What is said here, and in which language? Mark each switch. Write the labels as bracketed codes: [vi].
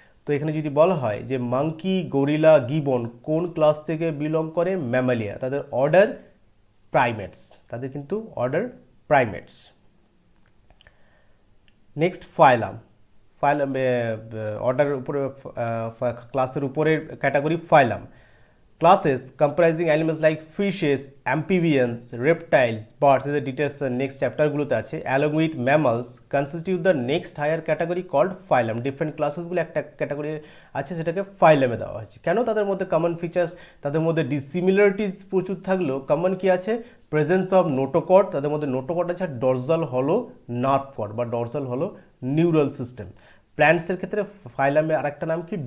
[bn] তো এখানে যদি বলা হয় যে মাঙ্কি, গরিলা, গিবন কোন ক্লাস থেকে বিলং করে? ম্যামালিয়া। তাদের অর্ডার প্রাইমেটস, তাদের কিন্তু অর্ডার প্রাইমেটস। নেক্সট ফাইলাম। ফাইলাম অর্ডার উপরে, ক্লাসের উপরের category ফাইলাম। [en] Classes comprising animals like fishes, amphibians, reptiles, birds, the details next chapter [bn] গুলোতে আছে, [en] along with mammals constitute the next higher category called phylum. [bn] Different classes গুলো একটা category আছে, সেটাকে ফাইলামে দেওয়া হয়েছে। কেন? তাদের মধ্যে কমন ফিচার্স, তাদের মধ্যে ডিসিমিলারিটিস প্রচুর থাকলেও কমন কি আছে? প্রেজেন্স অফ নোটোকর্ড, তাদের মধ্যে নোটোকর্ড আছে, ডরজাল হলো নার্ভ কর্ড বা ডরজাল হলো নিউরাল সিস্টেম। প্ল্যান্টসের ক্ষেত্রে ফাইলামে আরেকটা নাম কি?